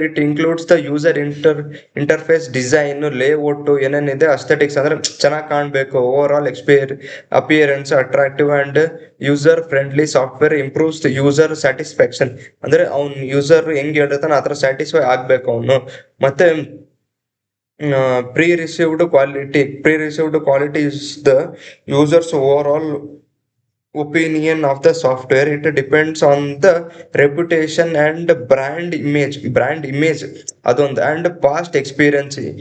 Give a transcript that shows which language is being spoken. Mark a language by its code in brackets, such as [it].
[en] It includes the user interface, design, layout, ಏನೇನಿದೆ. aesthetics [kn] ಅಂದ್ರೆ ಚೆನ್ನಾಗಿ ಕಾಣಬೇಕು, [en] Overall appearance attractive and user friendly. Software improves user satisfaction [kn] ಅಂದ್ರೆ ಅವ್ನ್ user ಹೆಂಗ್ ಹೇಳಿರ್ತಾನೆ ಆ ಥರ ಸ್ಯಾಟಿಸ್ಫೈ ಆಗ್ಬೇಕು ಅವನು. [en] ಮತ್ತೆ pre-received quality is the user's overall opinion of the software. It depends on the reputation and brand image ಅದೊಂದು and past experience.